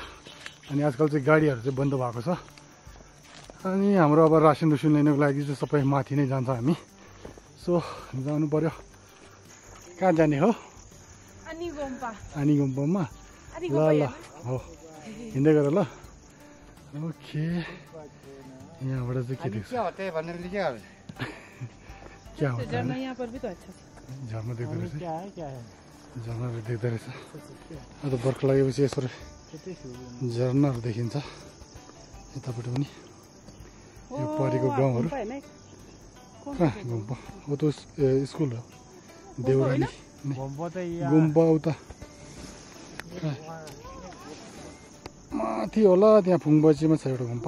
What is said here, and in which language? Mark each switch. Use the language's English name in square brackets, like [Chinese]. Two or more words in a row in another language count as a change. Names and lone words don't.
[Nepali] अनि आजकल चाहिँ गाडीहरू चाहिँ बन्द भएको छ। अनि हाम्रो अब रासन लिनको लागि चाहिँ सबै माथि नै जान्छ हामी। सो जानु पर्यो। कहाँ जाने हो? अनि गुम्पामा ल हो हिँड्दै गर ल। ओके यहाँबाट चाहिँ के देख्छ? क्या हो? [Hindi] झरना यहाँ पर भी तो अच्छा है। [Nepali] झर्ना देख्दो रहेछ। झर्नाहरू देख्दो रहेछ। अब बर्खा लागेपछि यसरी झर्नाहरू देखिन्छ यतापट्टि पनि। यो परेको गाउँहरू कहाँ गुम्पा हो त स्कुल हो देउराली गुम्पा उता माथि होला त्यहाँ फुङबचीमा छ एउटा गुम्पा।